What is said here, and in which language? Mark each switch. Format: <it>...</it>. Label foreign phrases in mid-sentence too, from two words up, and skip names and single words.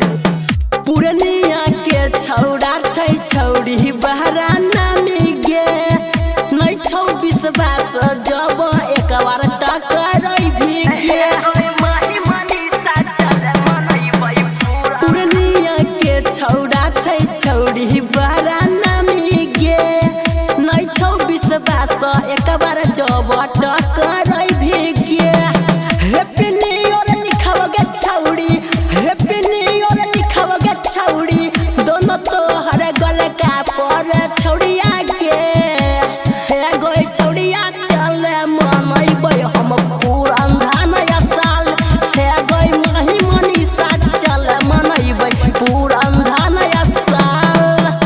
<mai>पूर्णिया के छौड़ा छै छौड़ी बहरा नामी गे नै छौ विश्वास जब एक बार टकराई भी गे पूर्णिया के छौड़ा छै छौड़ी बहरा नामी गे नै छौ विश्वास एक बार जब टकराई भी गे</mai> <en>Happy New Year</en> <mai>लिखाव गे छौड़ी</mai> <en>Happy New Year</en> <mai>लिखाव गे छौड़ी दोनों तोहर गल का पर छौड़िया के हे गई छौड़िया चल मनैबै हम पुरंधा नया साल हे गई माही मनीषा चल मनैबै पुरंधा नया साल</mai>